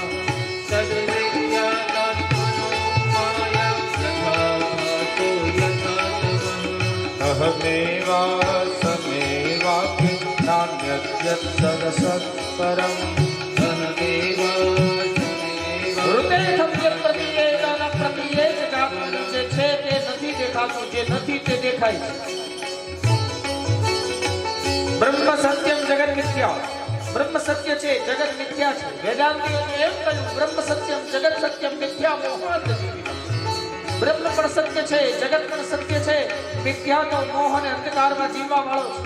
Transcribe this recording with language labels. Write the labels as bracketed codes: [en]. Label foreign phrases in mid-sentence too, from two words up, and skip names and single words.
[sa] तद्विद्यादात्मनो माया यथा भासो यथा तमः. अहमेवा समेवापि नान्यद्यत् सदसत्परम्. अहमेवा समेवा. ऋतेर्थं यत् प्रतीयेत न प्रतीयेत चात्मनि. [gu] જે છે તે નથી દેખાતું, જે નથી તે દેખાય છે. [sa] બ્રહ્મ સત્યમ જગત મિથ્યા. [gu] બ્રહ્મ સત્ય છે, જગત મિથ્યા છે. વેદાંતિઓએ એમ કહ્યું [sa] બ્રહ્મ સત્યમ જગત સત્યમ મિથ્યા મોહાત. [gu] બ્રહ્મ પણ સત્ય છે, જગત પણ સત્ય છે, મિથ્યા તો મોહ અને અંધકારમાં જીવવા વાળો છે.